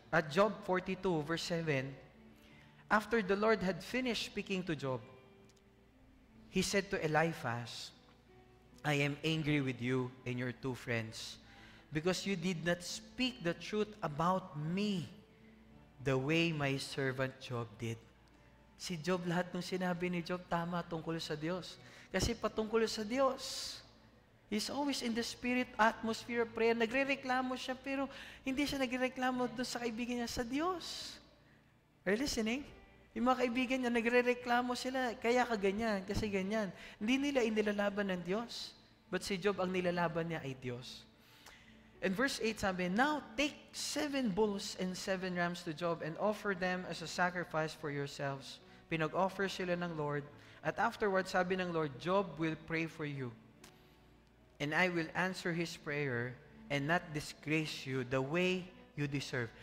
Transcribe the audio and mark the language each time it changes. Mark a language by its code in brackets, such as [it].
[en] Job 42, verse 7, after the Lord had finished speaking to Job, he said to Eliphaz, I am angry with you and your 2 friends, because you did not speak the truth about me the way my servant Job did. [tl] Si Job, lahat ng sinabi ni Job, tama tungkol sa Diyos. Kasi patungkol sa Diyos. [en] He's always in the spirit atmosphere of prayer. [tl] Nagre-reklamo siya, pero hindi siya nagre-reklamo doon sa kaibigan niya, sa Diyos. [en] Are you listening? [tl] Yung mga kaibigan niya, nagre-reklamo sila, kaya ka ganyan, kasi ganyan. Hindi nila inilalaban ng Diyos. But si Job, ang nilalaban niya ay Diyos. [en] And verse 8 sabi, now take 7 bulls and 7 rams to Job and offer them as a sacrifice for yourselves. [tl] Pinag-offer sila ng Lord. At afterward, sabi ng Lord, [en] Job will pray for you. And I will answer his prayer and not disgrace you the way you deserve.